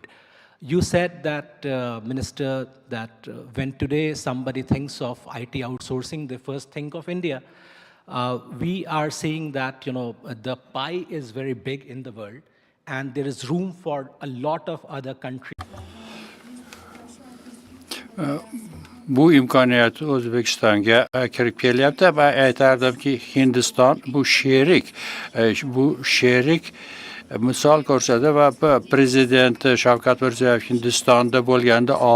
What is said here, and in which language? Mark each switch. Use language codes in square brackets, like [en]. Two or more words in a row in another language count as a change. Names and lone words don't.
[en] You said that, Minister, that when today somebody thinks of IT outsourcing, they first think of India. We are seeing that the pie is very big in the world, and there is room for a lot of other countries. [uz] Bu imkoniyat O'zbekistonga kirib kelyapti va aytardimki, Hindiston bu sherik misol ko'rsatdi va prezident Shavkat Mirziyoyev Hindistonda bo'lganda